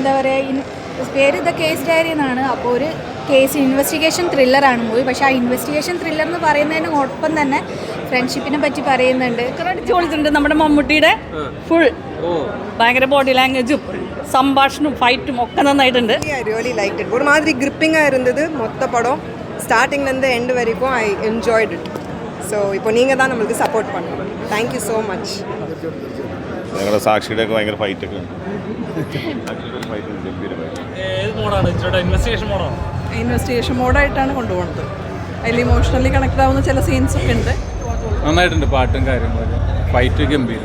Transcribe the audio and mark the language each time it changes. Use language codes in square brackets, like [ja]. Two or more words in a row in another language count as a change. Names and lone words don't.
[ml] എന്താ പറയുക, പേര് ദ കേസ് ഡയറി എന്നാണ്. അപ്പോൾ ഒരു കേസ് ഇൻവെസ്റ്റിഗേഷൻ ത്രില്ലറാണ് മൂവി. പക്ഷേ ആ ഇൻവെസ്റ്റിഗേഷൻ ത്രില്ലർ എന്ന് പറയുന്നതിന് ഒപ്പം തന്നെ ഫ്രണ്ട്ഷിപ്പിനെ പറ്റി പറയുന്നുണ്ട്. അടിച്ചു പൊളിച്ചിട്ടുണ്ട്. നമ്മുടെ മമ്മൂട്ടിയുടെ ഫുൾ ഭയങ്കര ബോഡി ലാംഗ്വേജും സംഭാഷണവും ഫൈറ്റും ഒക്കെ നന്നായിട്ടുണ്ട്. [en] I really liked it. [ta] ஒரு மாதிரி கிரிப்பிங்காக இருந்தது மொத்த படம். ஸ்டார்டிங்லேருந்து எண்டு வரைக்கும் [en] I enjoyed it. [ta] ஸோ இப்போ நீங்கள் தான் நம்மளுக்கு சப்போர்ட் பண்ணணும். [en] thank you so much. [ml] ഞങ്ങളുടെ സാക്ഷിയുടെ ഒക്കെ ഭയങ്കര ഫൈറ്റൊക്കെ ഉണ്ട്. ഇൻവെസ്റ്റിഗേഷൻ മോഡായിട്ടാണ് കൊണ്ടുപോകുന്നത്. അതിൽ ഇമോഷണലി കണക്ട് ആവുന്ന ചില സീൻസ് ഒക്കെ ഉണ്ട്. നന്നായിട്ടുണ്ട്. പാട്ടും കാര്യങ്ങളൊക്കെ, ഫൈറ്റ് ഗംഭീരം.